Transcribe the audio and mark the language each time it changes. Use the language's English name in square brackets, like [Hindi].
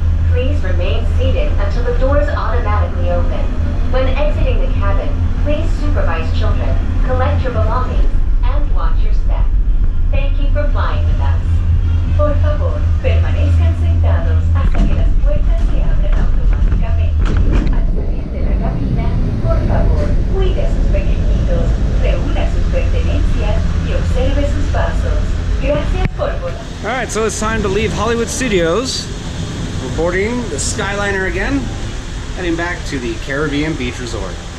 [English] Please remain seated until the doors automatically open. When exiting the cabin, please supervise children, collect your belongings, and watch your step. Thank you for flying with us. [Spanish] Por favor, permanezcan sentados hasta que las puertas se abran automáticamente. Al salir de la cabina, por favor, cuide a sus pequeñitos, reúna sus pertenencias y observe sus pasos. Gracias por volar. [English] All right, so it's time to leave Hollywood Studios. We're boarding the Skyliner again, heading back to the Caribbean Beach Resort.